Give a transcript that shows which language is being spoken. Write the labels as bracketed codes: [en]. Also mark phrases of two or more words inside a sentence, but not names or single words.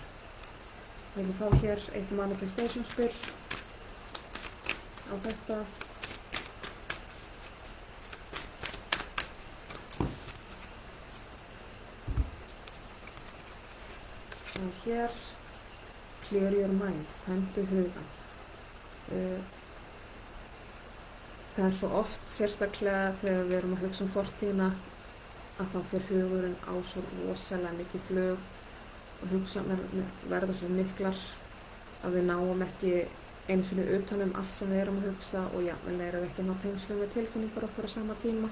[is] Við viljum fá hér eitt manifestation spil á þetta. Og hér, [en] clear your mind, [is] tæmdu hugan. Það er svo oft, sérstaklega þegar við erum að hugsa fortíðina, að þá fer hugurinn á svo rosalega mikið flug og hugsanir verða svo miklar að við náum ekki einu sinni utan allt sem við erum að hugsa og jafnvel erum við ekki að ná tengslum við tilfinningar okkur á sama tíma.